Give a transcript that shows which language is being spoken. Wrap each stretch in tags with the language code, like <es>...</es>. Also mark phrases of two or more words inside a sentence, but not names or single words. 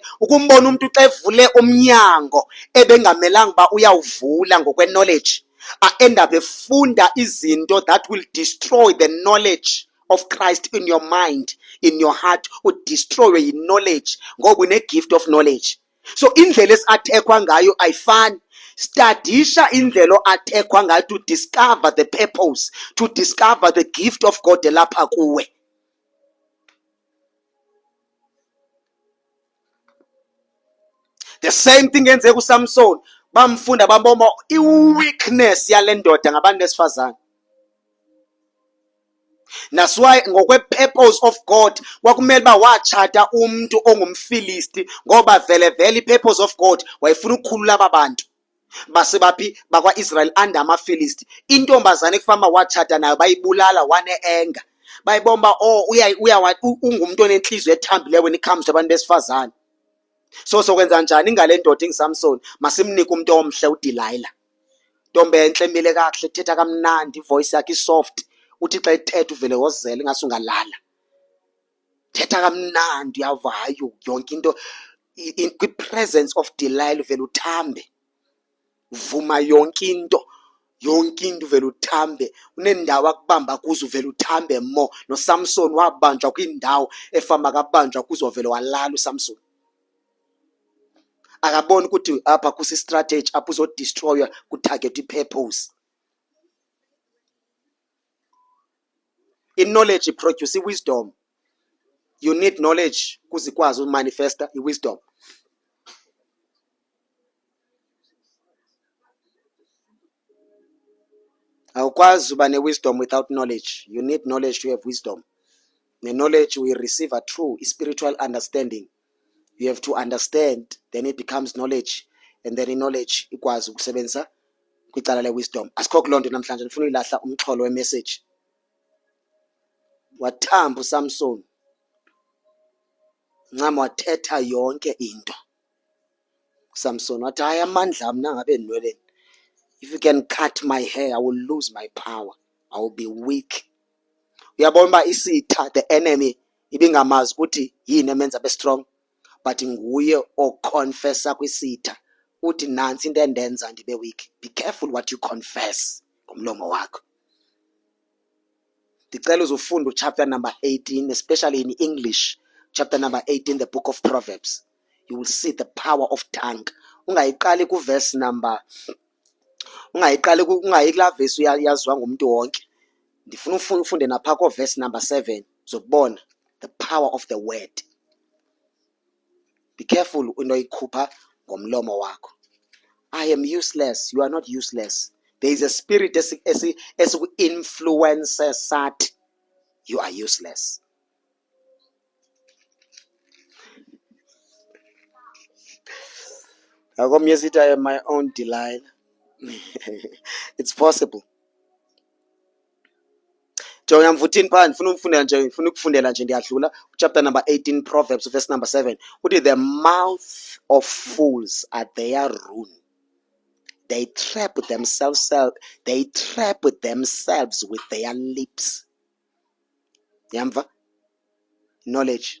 <xh>Ukumbona umuntu xa evule umnyango ebengamelanga uba uyawuvula ngokwe-knowledge,</xh> <en>end up</en> <xh>efunda izinto</xh> <en>that will destroy the knowledge of Christ in your mind, in your heart, would destroy your knowledge</en> <xh>ngoba une-gift</xh> <en>of knowledge.</en> <xh>So indlela esi-attackwa ngayo ayifani. Studisha indlela o-attackwa ngayo</xh> <en>to discover the purpose, to discover the gift of God</en> <xh>elapha kuwe.</xh> <en>The same thing</en> <xh>enzeka uSamson, bamfunda bambona i-weakness yale ndoda ngabantu besifazane.</xh> <en>That's why</en> <xh>ngokwe-</xh> <en>purpose of God</en> <xh>kwakumele uba watshata umuntu ongumfilisti, ngoba vele i-</xh> <en>purpose of God</en> <xh>wayefuna ukukhulula aba bantu basebaphi bakwa-Israel under amafilisti. Intombazane ekufana watshata nayo bayibulala wane-enga, bayibomba ungumuntu onenhliziyo ethambileyo</xh> <en>when it comes to</en> <xh>abantu besifazane. So sokwenza njani ngale ndoda inguSamson? Masimnike umuntu omhle uDelilah. Ntombi enhle emile kakuhle, ethetha kamnandi, ivoice yakhe isoft, uthi xa ethetha uvele wozele ingase ungalala. Thetha kamnandi, uyavayo yonke into kwi-</xh> <en>presence of Delilah</en> <xh>uvele uthambe. Vuma yonke into uvele uthambe. Unendawo akubamba kuzo uvele uthambe more. NoSamson wabanjwa kwindawo efama kabanjwa kuzo uvele walala uSamson. Akaboni ukuthi apha kusi-strategy apho uzodestroywa kutarget i-purpose. I-knowledge iproduce i-wisdom.</xh> <en>You need knowledge</en> <xh>kuze ikwazi umanifesta i-wisdom. Awukwazi uba ne-wisdom</xh> <en>without knowledge. You need knowledge to have wisdom. The knowledge we receive a true spiritual understanding. You have to understand, then it becomes knowledge, and then in knowledge</en> <xh>ikwazi ukusebenzisa kwicala le-wisdom. Asikho kuloo nto namhlanje, ndifuna uyilahla umxholo we-message. Wathamba uSamson, ncam wathetha yonke into. uSamson wathi hayi amandla mna ngabe endinweleni.</xh> <en>If you can cut my hair, I will lose my power. I will be weak.</en> <xh>Uyabona uba isitha,</xh> <en>the enemy,</en> <xh>ibingamazi ukuthi yini emenza abe strong, but nguye oconfessa kwisitha uthi nansi into endenza ndibe weak.</xh> <en>Be careful what you confess</en> <xh>ngomlomo wakho. Ndicela uzufunda</xh> <en>chapter number 18, especially in English, chapter number 18, the book of Proverbs. You will see the power of tongue.</en> <xh>ungayiqali kuverse number, ungayiqali ungayi kulaa verse yaziwa ngumuntu wonke. Ndifuna ufunde napha ko-verse number 7 zokubona</xh> <en>the power of the word. Be careful</en> <xh>into oyikhupha ngomlomo wakho.</xh> <en>I am useless. You are not useless. There is a spirit</en> <xh>esiku-influences sathi</xh> <en>you are useless.</en> <xh>Akomnye sithi</xh> <en>I am my own Delilah. It's possible.</en> <xh>Jonga mvuthini phaa ndifuna ukufundela nje ndiyadlula</xh> <en>chapter number 18 Proverbs verse number 7 uthi the mouth of fools are their ruin. They trap themselves with their lips.</en> <xh>Yamva? Knowledge.</xh>